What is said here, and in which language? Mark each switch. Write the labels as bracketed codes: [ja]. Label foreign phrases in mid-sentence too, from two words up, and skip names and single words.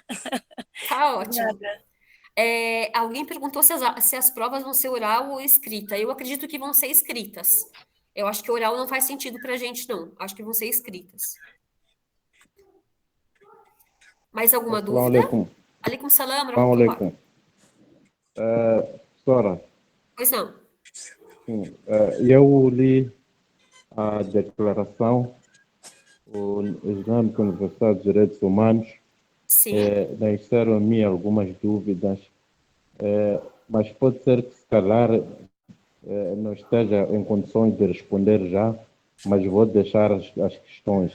[pt] Tá ótimo. Alguém perguntou se as provas vão ser oral ou escrita. Eu acredito que vão ser escritas. Eu acho que oral não faz sentido pra gente, não. Acho que vão ser escritas. Mais alguma dúvida? [ar] عليكم السلام. Alaikum. [pt] Professora. Pois não. Sim, eu li a declaração Islâmica Universal dos Direitos Humanos. Sim. Nasceram a mim algumas dúvidas, mas pode ser que se calhar não esteja em condições de responder já, mas vou deixar as questões.